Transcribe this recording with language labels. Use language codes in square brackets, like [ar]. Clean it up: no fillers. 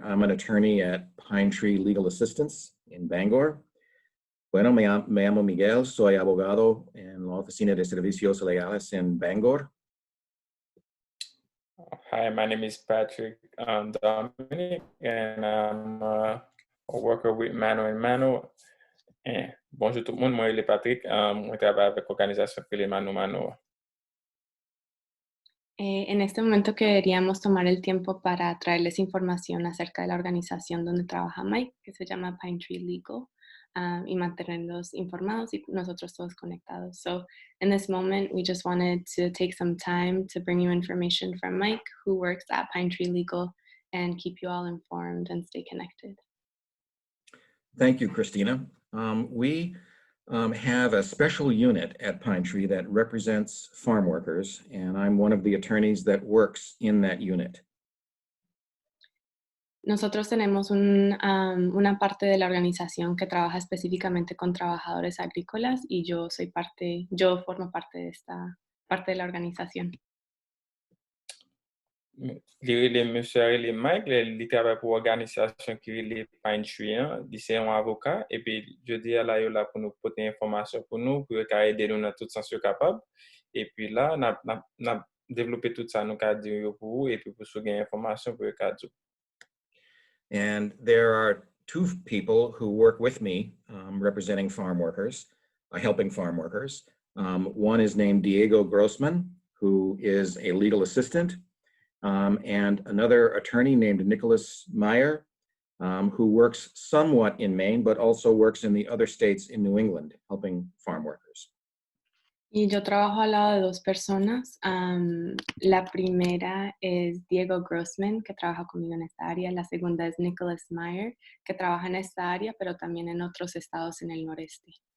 [en] I'm an attorney at Pine Tree Legal Assistance in Bangor. [es] Bueno, me llamo Miguel, soy abogado en la Oficina de Servicios Legales en Bangor. [en] Hi, my name is Patrick Dominic, and I'm a worker with Mano and Mano. [fr] Bonjour tout le monde, moi, c'est Patrick. Je travaille avec l'organisation qui est Mano Mano. [es] En este momento queríamos tomar el tiempo para traerles información acerca de la organización donde trabaja Mike, que se llama Pine Tree Legal, y mantenerlos informados y nosotros todos conectados. [en] So in this moment, we just wanted to take some time to bring you information from Mike, who works at Pine Tree Legal, and keep you all informed and stay connected. Thank you, Christina. We have a special unit at Pine Tree that represents farm workers, and I'm one of the attorneys that works in that unit. [es] Nosotros tenemos una parte de la organización que trabaja específicamente con trabajadores agrícolas y yo formo parte de esta parte de la organización. [fr] Monsieur et Mike, il travaille pour l'organisation qui est Pine Tree, il est un avocat, et puis je dis à la là pour nous porter information pour nous, pour aider nous dans tout sens capable. Et puis là, on a développé tout ça, nous avons dit pour vous, et puis pour vous gagner information pour le. [en] And there are two people who work with me representing farm workers, helping farm workers. One is named Diego Grossman, who is a legal assistant, and another attorney named Nicholas Meyer, who works somewhat in Maine, but also works in the other states in New England, helping farm workers. [es] Y yo trabajo al lado de dos personas. La primera es Diego Grossman, que trabaja conmigo en esta área. La segunda es Nicholas Meyer, que trabaja en esta área, pero también en otros estados en el noreste.